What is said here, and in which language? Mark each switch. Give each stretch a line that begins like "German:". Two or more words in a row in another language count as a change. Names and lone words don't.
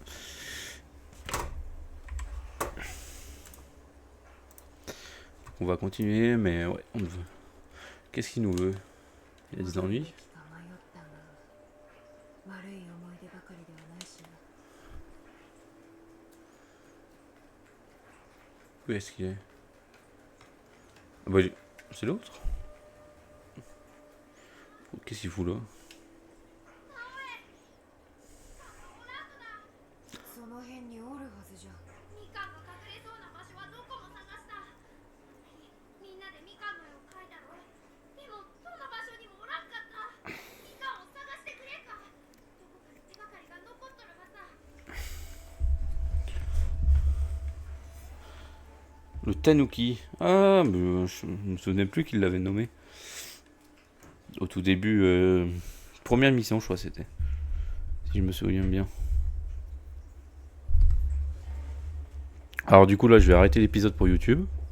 French: On va continuer, mais ouais, on veut. Qu'est-ce qu'il nous veut? Il y a des ennuis?
Japanese: か迷ったが悪い思い出ばかりではないしな。
French: Où est-ce qu'il est? Ah bah, c'est l'autre? Qu'est-ce qu'il fout là?
Japanese: その辺におるはずじゃ。みかんが隠れそうな場所はどこも探した。みんなでみかんの絵を描いたろ。でもどの場所にもおらんかった。みかんを探してくれんか。どこかに手がかりが残っとるはずだ。
French: Le Tanuki. Ah, mais je me souvenais plus qu'il l'avait nommé. Au tout début, première mission, je crois c'était. Si je me souviens bien. Alors du coup là, je vais arrêter l'épisode pour YouTube.